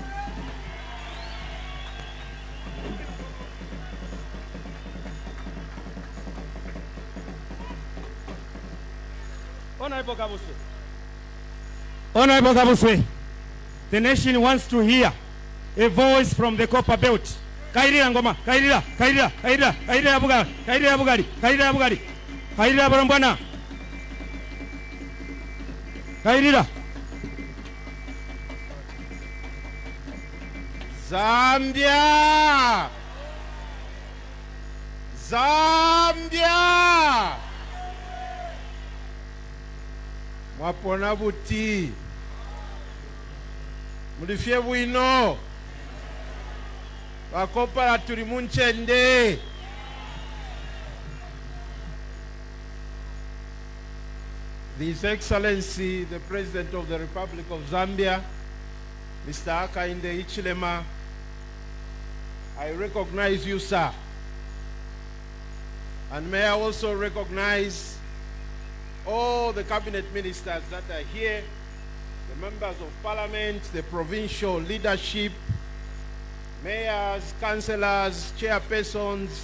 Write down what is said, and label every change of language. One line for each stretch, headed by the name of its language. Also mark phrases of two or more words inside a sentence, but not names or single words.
English: Honorable Kabuswe, the nation wants to hear a voice from the copper belt. Kairira ngoma, kairira, kairira, kairira, kairira bugari, kairira bugari, kairira bugari, kairira barambwana. Kairira.
Bemba: Zambia! Zambia! Mwapona buti. Mulifye bwino. Wakopala tuli munchende.
English: His Excellency, the President of the Republic of Zambia, Mr. Hakainde Hichilema, I recognize you, sir. And may I also recognize all the cabinet ministers that are here, the members of parliament, the provincial leadership, mayors, councillors, chairpersons.